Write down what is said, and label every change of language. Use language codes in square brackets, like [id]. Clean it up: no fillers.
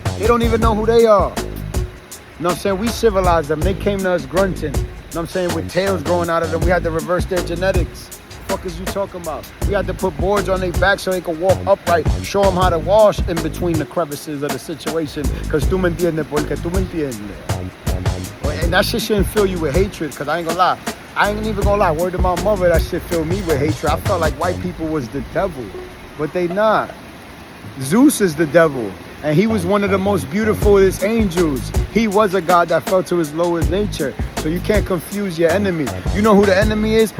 [en] They don't even know who they are. You know what I'm saying? We civilized them. They came to us grunting. You know what I'm saying? With tails growing out of them. We had to reverse their genetics. What the fuck is you talking about? We had to put boards on their back so they could walk upright. Show them how to wash in between the crevices of the situation. [es] Because tú me entiendes, porque tú me entiendes. [en] And that shit shouldn't fill you with hatred, because I ain't gonna lie. I ain't even gonna lie. Word to my mother, that shit filled me with hatred. I felt like white people was the devil. But they not. Zeus is the devil. And he was one of the most beautifulest angels. He was a god that fell to his lowest nature. So you can't confuse your enemy. You know who the enemy is?